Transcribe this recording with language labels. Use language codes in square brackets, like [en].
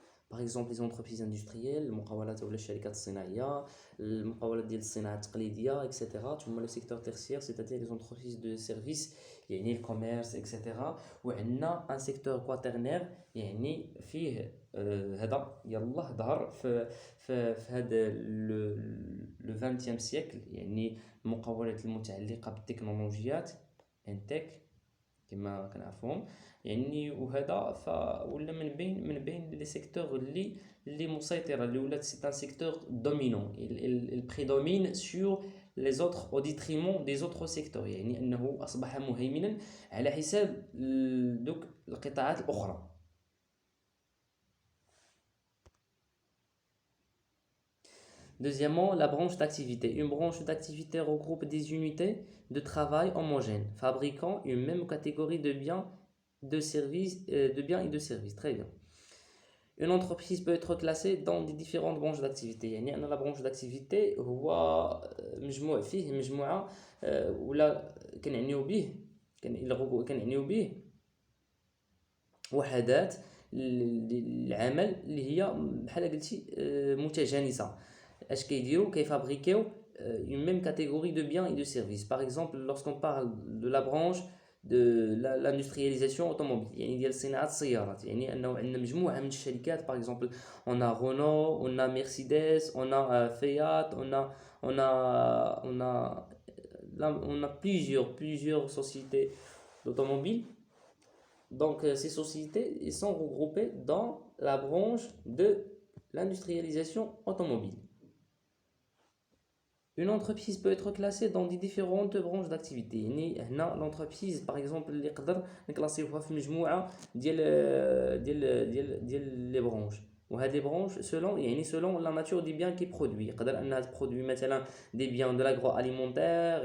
[fr] Par exemple les entreprises industrielles, [ar] المقاولات ولا الشركات الصناعيه المقاولات ديال الصناعه التقليديه etc. [fr] ثم le secteur tertiaire c'est-à-dire les entreprises de services [ar] يعني الكوميرس [fr] etc. [ar] وعندنا ان سيكتور كواترنير يعني فيه هذا يلا ظهر في هذا لو 20 سيكل يعني المقاولات المتعلقه بالتكنولوجيات انتك كما كنعرفوهم يعني وهذا ولا من بين لي سيكتور اللي مسيطره اللي ولات سي ان سيكتور دومينون [fr] il prédomine sur les autres au détriment des autres secteurs [ar] يعني انه اصبح مهيمنا على حساب دوك القطاعات الاخرى. [fr] Deuxièmement, la branche d'activité. Une branche d'activité regroupe des unités de travail homogènes, fabriquant une même catégorie de biens et de services. Très bien. Une entreprise peut être classée dans des différentes branches d'activité. [ar] يعني أن la branche d'activité هو مجموع فيه مجموعة ولا كنعنيو به وحدات العمل اللي هي بحال قلتي متجانسة. اش كيديروا كيفابريكيو [fr] une même catégorie de biens et de services. Par exemple, lorsqu'on parle de la branche de l'industrialisation automobile [ar] يعني ديال صناعة السيارات يعني أنه عندنا مجموعة من الشركات. [fr] Par exemple, on a Renault, on a Mercedes, on a Fiat, on a plusieurs sociétés d'automobiles. Donc, ces sociétés ils sont regroupées dans la branche de l'industrialisation automobile. Une entreprise peut être classée dans des différentes branches d'activité. [ar] يعني هنا l'entreprise par exemple اللي نقدر نكلاسيوها في مجموعة ديال لي برونش. وهاد لي برونش [fr] selon la nature des biens qui produit. [ar] يقدر انها تبرودوي مثلا [fr] des biens de l'agroalimentaire.